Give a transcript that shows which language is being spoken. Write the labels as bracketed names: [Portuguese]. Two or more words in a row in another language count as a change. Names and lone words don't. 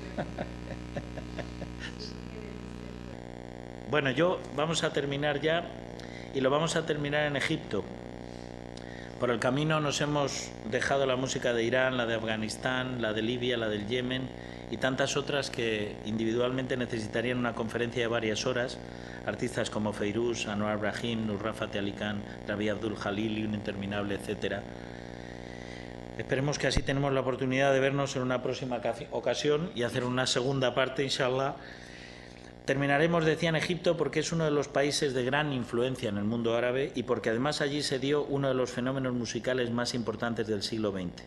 [Spanish] Bueno, vamos a terminar ya y lo vamos a terminar en Egipto. Por el camino nos hemos dejado la música de Irán, la de Afganistán, la de Libia, la del Yemen y tantas otras que individualmente necesitarían una conferencia de varias horas. Artistas como Feiruz, Anwar Brahim, Nusrat Fateh Ali Khan, Rabi Abdul Jalili, un interminable, etcétera. Esperemos que así tenemos la oportunidad de vernos en una próxima ocasión y hacer una segunda parte, inshallah. Terminaremos, decía, en Egipto porque es uno de los países de gran influencia en el mundo árabe y porque además allí se dio uno de los fenómenos musicales más importantes del siglo XX.